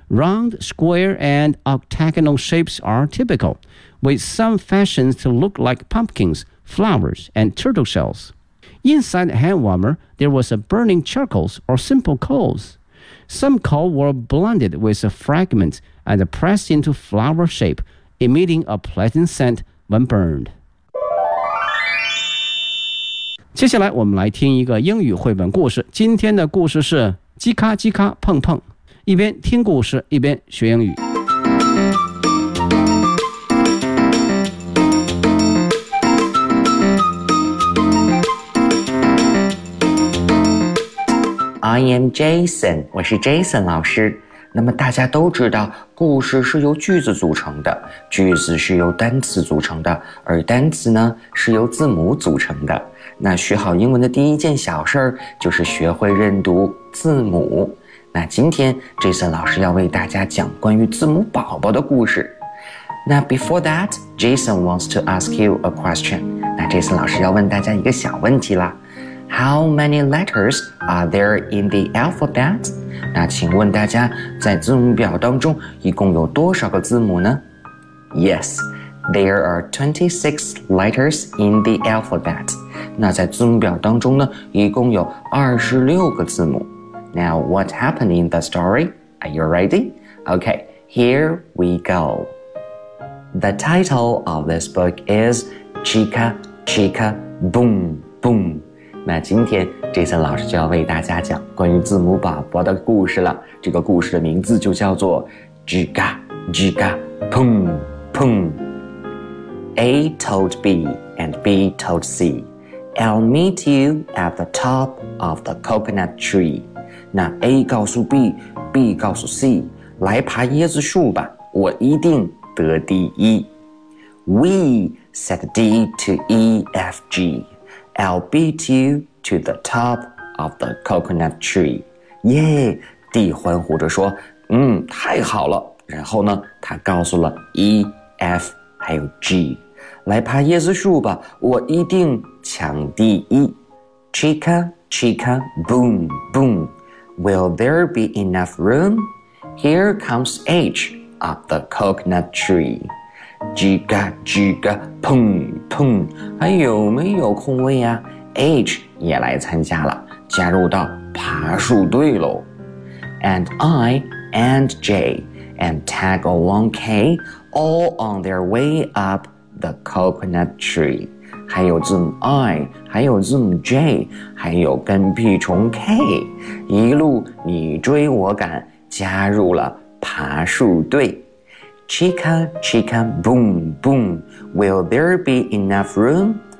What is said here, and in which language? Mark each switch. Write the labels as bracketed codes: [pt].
[en] Round, square, and octagonal shapes are typical, with some fashions to look like pumpkins, flowers, and turtle shells. Inside the hand warmer, there was a burning charcoal or simple coals. Some coal were blended with a fragment and pressed into flower shape, emitting a pleasant scent when burned. [zh] 接下来我们来听一个英语绘本故事。今天的故事是叽咔叽咔碰碰。一边听故事，一边学英语。 [en] I am Jason, [zh] 我是 Jason 老师。那么大家都知道故事是由句子组成的，句子是由单词组成的，而单词呢是由字母组成的。那学好英文的第一件小事就是学会认读字母。那今天 Jason 老师要为大家讲关于字母宝宝的故事。 [en] 那 before that, Jason wants to ask you a question. [zh] 那 Jason 老师要问大家一个小问题啦。 [en] How many letters are there in the alphabet? [zh] 那请问大家在字母表当中一共有多少个字母呢？ [en] Yes, there are 26 letters in the alphabet. [zh] 那在字母表当中呢一共有26个字母。 [en] Now, what happened in the story? Are you ready? Okay, here we go. The title of this book is Chica, Chica, Boom, Boom. [zh] 那今天Jason老师就要为大家讲关于字母宝宝的故事了。这个故事的名字就叫做 Jiga, Jiga, Pung, Pung. [en] A told B and B told C, I'll meet you at the top of the coconut tree. [zh] 那 A 告诉 B, B 告诉 C, 来爬椰子树吧，我一定得第一。 [en] We said D to E, F, G. I'll beat you to the top of the coconut tree. [zh] Yay! D 欢呼着说，太好了。然后呢，他告诉了 E, F, 还有 G. 来爬椰子树吧，我一定抢第一。 [en] Chica, chica, boom, boom. Will there be enough room? Here comes H up the coconut tree. [zh] 叽嘎叽嘎砰砰，还有没有空位啊？ H 也来参加了，加入到爬树队喽。 [en] And I and J and tag along K all on their way up the coconut tree. [zh] 还有字母 I, 还有字母 J, 还有跟屁虫 K, 一路你追我赶，加入了爬树队。 [en] Chica, chica, boom, boom. Will there be enough room?